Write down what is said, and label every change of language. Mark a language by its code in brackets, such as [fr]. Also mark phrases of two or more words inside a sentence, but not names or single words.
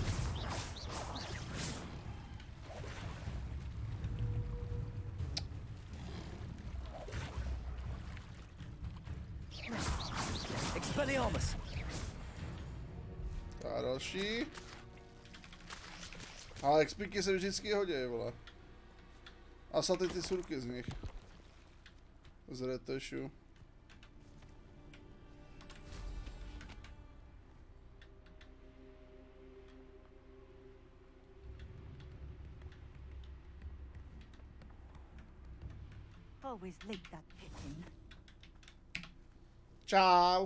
[cs] Expelliarmus. A další. Ale expíky se vždycky hodí, vole. A saty ty surky z nich. Z retešu. [en] Always late, that Pippin. Ciao.